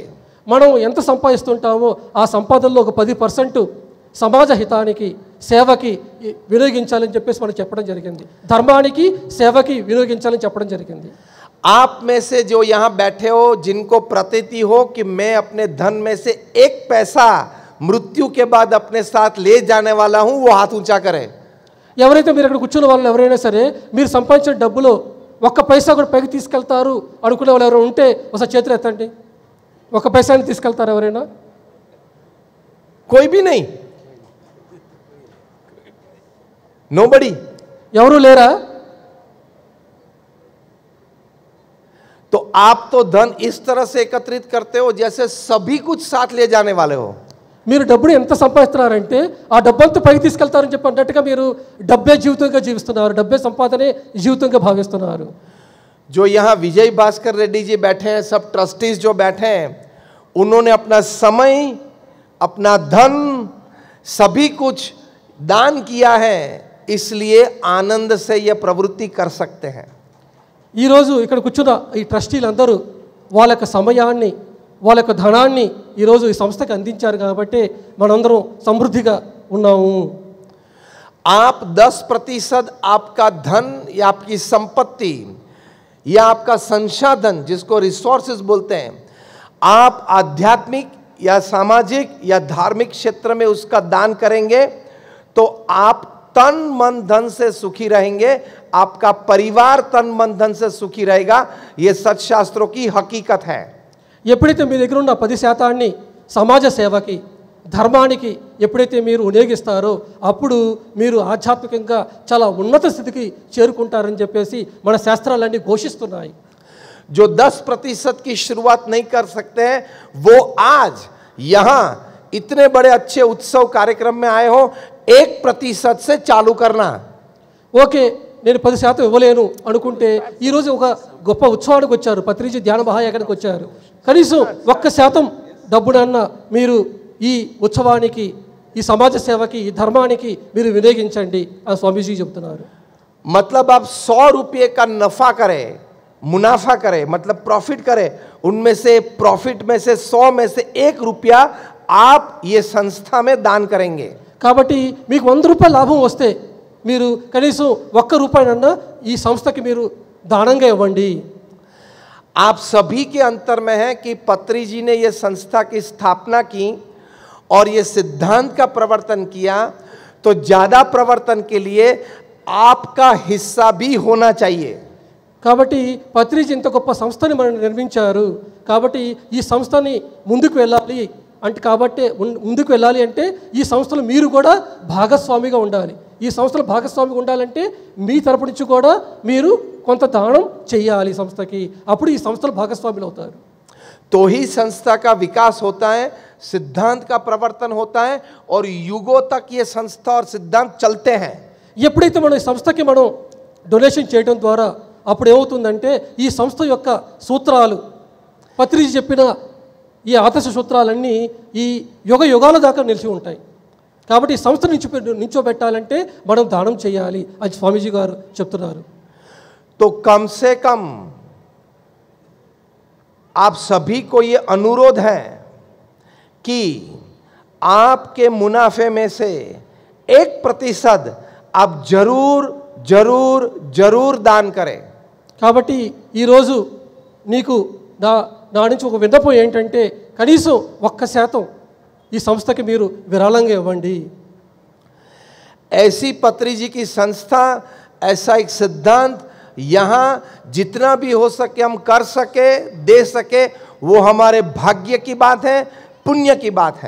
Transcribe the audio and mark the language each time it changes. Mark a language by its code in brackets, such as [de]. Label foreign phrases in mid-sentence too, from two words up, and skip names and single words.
[te] మనం ఎంత సంపాదిస్తుంటామో ఆ సంపాదనలో ఒక 10% సమాజ హితానికి సేవకి వినియోగించాలని చెప్పేసి మనం చెప్పడం జరిగింది. ధర్మానికి సేవకి వినియోగించాలని చెప్పడం జరిగింది. [hi] आप में से जो यहाँ बैठे हो जिनको प्रतीति हो कि मैं अपने धन में से 1 पैसा मृत्यु के बाद अपने साथ ले जाने वाला हूँ, वो हाथ ऊंचा करे. [te] ఎవరైతే మీరు ఇక్కడ కూర్చున్న వాళ్ళు ఎవరైనా సరే మీరు సంపాదించిన డబ్బులో 1 పైసా కూడా పైకి తీసుకెళ్తారు అనుకునే వాళ్ళు ఎవరైనా ఉంటే ఒకసారి చేతులు ఎత్తండి. 1 పైసాని తీసుకెళ్తారు ఎవరైనా? [hi] कोई भी नहीं, नोबडी. [te] ఎవరు లేరా? [hi] तो आप तो धन इस तरह से एकत्रित करते हो जैसे सभी कुछ साथ ले जाने वाले हो. [te] మీరు డబ్బుని ఎంత సంపాదిస్తున్నారంటే ఆ డబ్బంతా పైకి తీసుకెళ్తారని చెప్పి అన్నట్టుగా మీరు డబ్బే జీవితంగా జీవిస్తున్నారు, డబ్బే సంపాదనే జీవితంగా భావిస్తున్నారు. [hi] जो यहाँ विजय भास्कर रेड्डी जी बैठे हैं, सब ट्रस्टीज जो बैठे हैं, उन्होंने अपना समय, अपना धन, सभी कुछ दान किया है, इसलिए आनंद से यह प्रवृत्ति कर सकते हैं. [te] ఈరోజు ఇక్కడ కూర్చున్న ఈ ట్రస్టీలందరూ వాళ్ళ యొక్క సమయాన్ని వాళ్ళ యొక్క ధనాన్ని ఈరోజు ఈ సంస్థకి అందించారు కాబట్టి మనందరం సమృద్ధిగా ఉన్నాము. [hi] आप 10% आपका धन या आपकी संपत्ति या आपका संसाधन जिसको रिसोर्सेज बोलते हैं, आप आध्यात्मिक या सामाजिक या धार्मिक क्षेत्र में उसका दान करेंगे तो आप तन मन धन से सुखी रहेंगे, आपका परिवार तन मन धन से सुखी रहेगा। यह सच शास्त्रों की हकीकत है। [te] ఎప్పుడైతే మీ దగ్గర ఉన్న 10% సమాజ సేవకి ధర్మానికి ఎప్పుడైతే మీరు వినియోగిస్తారో అప్పుడు మీరు ఆధ్యాత్మికంగా చాలా ఉన్నత స్థితికి చేరుకుంటారని చెప్పేసి మన శాస్త్రాలన్నీ ఘోషిస్తున్నాయి। [hi] जो 10% की शुरुआत नहीं कर सकते हैं वो आज यहां इतने बड़े अच्छे उत्सव कार्यक्रम में आए हो, 1% से चालू करना। [te] ఓకే, నేను 10% ఇవ్వలేను అనుకుంటే ఈరోజు ఒక గొప్ప ఉత్సవానికి వచ్చారు, పత్రిజీ ధ్యాన మహాయాగానికి వచ్చారు, కనీసం 1% డబ్బునన్నా మీరు ఈ ఉత్సవానికి, ఈ సమాజ సేవకి, ఈ ధర్మానికి మీరు వినియోగించండి అని స్వామీజీ చెప్తున్నారు। [hi] मतलब आप 100 रुपये का नफा करें, मुनाफा करे, मतलब प्रॉफिट करे, उनमें से प्रॉफिट में से 100 में से 1 रुपया आप ये संस्था में दान करेंगे। [te] కాబట్టి మీకు 100 రూపాయల లాభం వస్తే మీరు కనీసం 1 రూపాయనన్నా ఈ సంస్థకి మీరు దానంగా ఇవ్వండి। [hi] आप सभी के अंतर में है कि पत्री जी ने ये संस्था की स्थापना की और ये सिद्धांत का प्रवर्तन किया, तो ज्यादा प्रवर्तन के लिए आपका हिस्सा भी होना चाहिए। [te] కాబట్టి పత్రిజీ ఇంత గొప్ప సంస్థని మనం నిర్మించారు, కాబట్టి ఈ సంస్థని ముందుకు వెళ్ళాలి అంటే ముందుకు వెళ్ళాలి అంటే ఈ సంస్థలో మీరు కూడా భాగస్వామిగా ఉండాలి। ఈ సంస్థలో భాగస్వామిగా ఉండాలంటే మీ తరపు నుంచి కూడా మీరు కొంత దానం చేయాలి సంస్థకి, అప్పుడు ఈ సంస్థలో భాగస్వాములు అవుతారు। [hi] तो ही संस्था का विकास होता है, सिद्धांत का प्रवर्तन होता है और युगों तक ये संस्था और सिद्धांत चलते हैं। [te] ఎప్పుడైతే మనం ఈ సంస్థకి మనం డొనేషన్ చేయడం ద్వారా అప్పుడు ఏమవుతుందంటే ఈ సంస్థ యొక్క సూత్రాలు, పత్రిజీ చెప్పిన ఈ ఆదర్శ సూత్రాలన్నీ ఈ యుగాల దాకా నిలిచి ఉంటాయి। కాబట్టి ఈ సంస్థ నించోబెట్టాలంటే మనం దానం చేయాలి అని స్వామీజీ గారు చెప్తున్నారు। [hi] तो कम से कम आप सभी को ये अनुरोध है कि आपके मुनाफे में से 1% आप जरूर जरूर जरूर दान करें। [te] కాబట్టి ఈరోజు నీకు నా నుంచి ఒక విన్నపం ఏంటంటే కనీసం 1% ఈ సంస్థకి మీరు విరాళంగా ఇవ్వండి। [hi] ऐसी पत्री जी की संस्था, ऐसा एक सिद्धांत यहाँ जितना भी हो सके हम कर सके, दे सके, वो हमारे भाग्य की बात है, पुण्य की बात है।